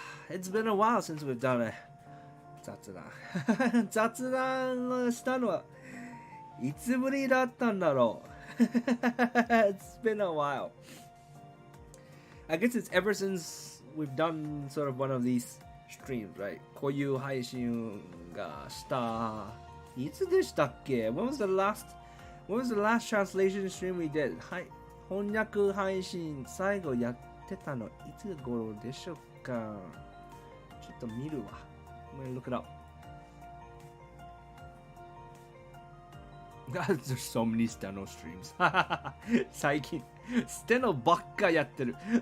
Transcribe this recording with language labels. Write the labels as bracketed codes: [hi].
[en] It's been a while since we've done it. [ja] 雑談。雑談をしたのはいつぶりだったんだろう。 [en] It's been a while. I guess it's ever since we've done sort of one of these streams, right? [ja] こういう配信がしたいつでしたっけ [en] When was the last translation stream we did? [ja] はい。翻訳配信最後やってたのいつ頃でしょうかちょっと見るわ。 [en] I'm gonna look it up. There's so many Steno streams. [ja] 最近、ステノばっかやってる。